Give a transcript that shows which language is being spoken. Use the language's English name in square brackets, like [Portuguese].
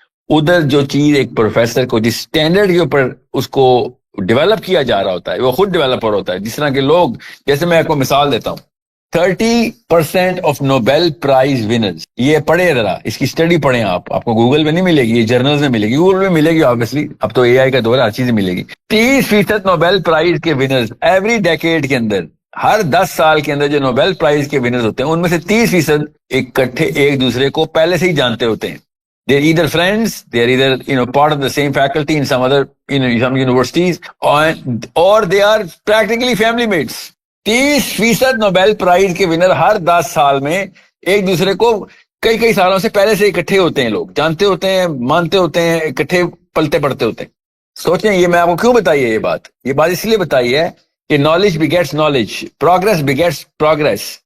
[Urdu] ادھر جو چیز ایک پروفیسر کو جس اسٹینڈرڈ کے اوپر اس کو ڈیولپ کیا جا رہا ہوتا ہے وہ خود ڈیولپر ہوتا ہے. جس طرح کے لوگ, جیسے میں آپ کو مثال دیتا ہوں, 30% آف نوبیل پرائز ونرز, یہ پڑھے ذرا, اس کی اسٹڈی پڑھیں آپ کو گوگل پہ نہیں ملے گی, یہ جرنلز میں ملے گی, گوگل پہ ملے گی آبویسلی, اب تو اے آئی کا دور ہے, ہر چیز ملے گی. 30% نوبیل پرائز کے ونرز ایوری ڈیکیڈ کے اندر, ہر 10 سال کے اندر جو نوبیل پرائز کے ونرز ہوتے ہیں ان میں سے 30% اکٹھے ایک دوسرے کو پہلے سے ہی جانتے ہوتے ہیں. [English] They're either friends, they're either part of the same faculty in some other some universities, or they are practically family mates. [Urdu] 30% Nobel prize کے ونر ہر 10 سال میں ایک دوسرے کو کئی سالوں سے پہلے سے اکٹھے ہوتے ہیں, لوگ جانتے ہوتے ہیں, مانتے ہوتے ہیں, اکٹھے پلتے پڑتے ہوتے ہیں. سوچیں یہ میں آپ کو کیوں بتائی ہے یہ بات اس لیے بتائی ہے کہ [English] Knowledge begets knowledge, progress begets progress.